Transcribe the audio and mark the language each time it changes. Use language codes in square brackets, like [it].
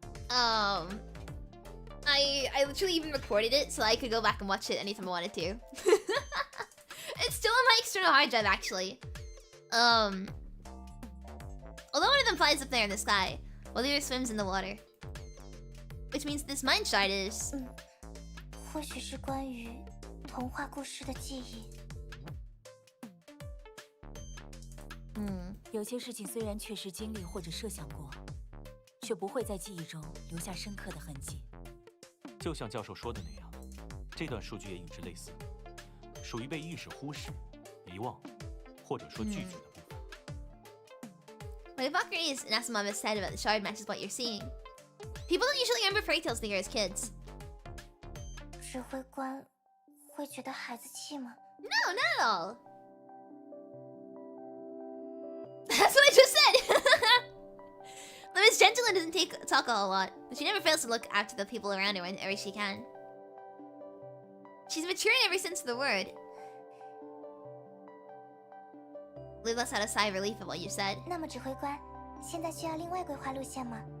[en] I literally even recorded it so I could go back and watch it anytime I wanted to. It's still on my external hard drive, actually. Although one of them flies up there in the sky, while the other swims in the water. Which means this mine shard is... [zh] 或许是关于童话故事的记忆。有些事情虽然确实经历或者设想过，却不会在记忆中留下深刻的痕迹。就像教授说的那样，这段数据也与之类似，属于被意识忽视、遗忘，或者说拒绝的部分。 [en] What Valkyries and Asimov has said about the shard matches what you're seeing. People don't usually remember fairy tales together as kids. [zh] 指挥官会觉得孩子气吗？ [en] No, not at all. That's what I just said! Liv is gentle and doesn't talk a whole lot, but she never fails to look after the people around her whenever she can. She's mature in every sense of the word. Liv lets out a sigh of relief at what you said. [zh] 那么指挥官，现在需要另外规划路线吗？